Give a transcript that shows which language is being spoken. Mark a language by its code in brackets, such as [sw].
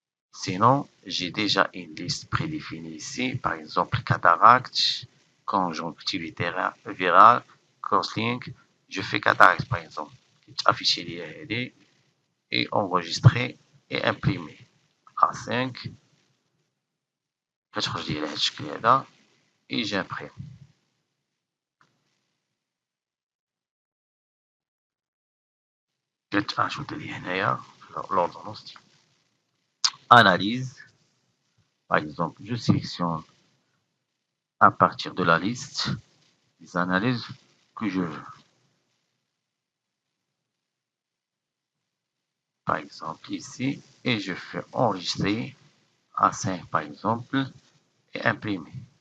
[fr] Sinon, j'ai déjà une liste prédéfinie ici, par exemple cataracte, conjonctivité virale, crosslink. Je fais cataracte par exemple. Afficher les et enregistrer et imprimer. A5. [ar] كتخرج لي على هذا الشكل هذا [fr] et j'imprime. [ar] كتعجبد لي هنايا l'ordonnance. [fr] Analyse. Par exemple, je sélectionne à partir de la liste les analyses que je veux. Par exemple ici, et je fais enregistrer A5 par exemple et imprimer.